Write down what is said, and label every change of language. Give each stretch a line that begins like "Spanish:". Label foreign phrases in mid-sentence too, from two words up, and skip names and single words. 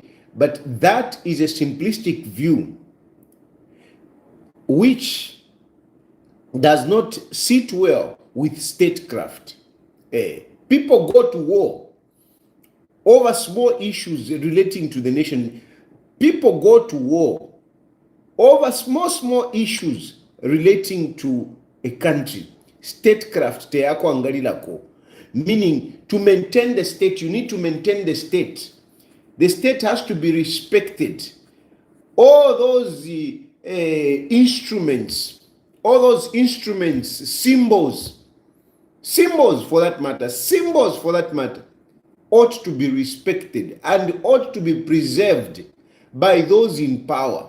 English: But that is a simplistic view which does not sit well with statecraft. People go to war over small issues relating to the nation. People go to war over small issues relating to a country.
Bemba: Statecraft te yako angalilako.
English: Meaning, to maintain the state, you need to maintain the state. The state has to be respected. All those instruments, symbols for that matter, ought to be respected and ought to be preserved by those in power.